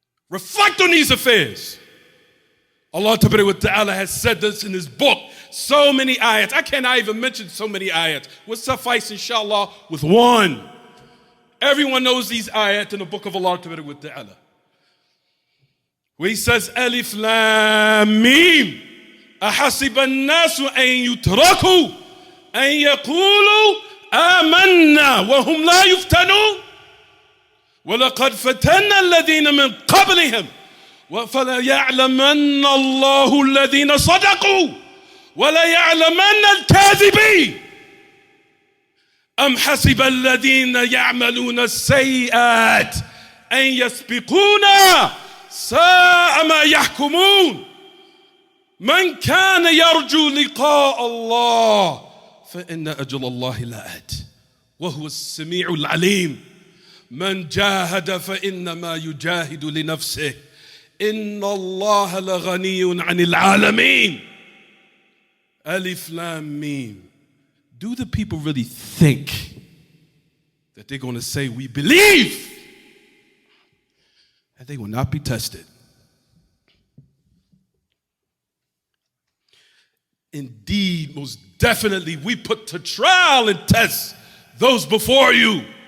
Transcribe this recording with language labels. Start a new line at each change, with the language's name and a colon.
English: Reflect on these affairs. Allah Ta'ala has said this in his book. So many ayats. I cannot even mention so many ayats. We'll suffice, inshallah, with one. Everyone knows these ayat in the book of Allah Ta'ala. Where he says, Alif Lam Mim.
Arabic: أحسب الناس أن يتركوا أن يقولوا آمنا وهم لا يفتنون ولقد فتنا الذين من قبلهم فلا يعلمن الله الذين صدقوا ولا يعلمن الكاذبين أم حسب الذين يعملون السيئات أن يسبقونا ساء ما يحكمون من كان يرجو لقاء الله فإن أجل الله لآت وهو السميع العليم من جاهد فإنما يجاهد لنفسه إن الله لغني عن العالمين.
English: Alif Lam Mim. Do the people really think that they're going to say we believe? And they will not be tested. Indeed, most definitely, we put to trial and test those before you.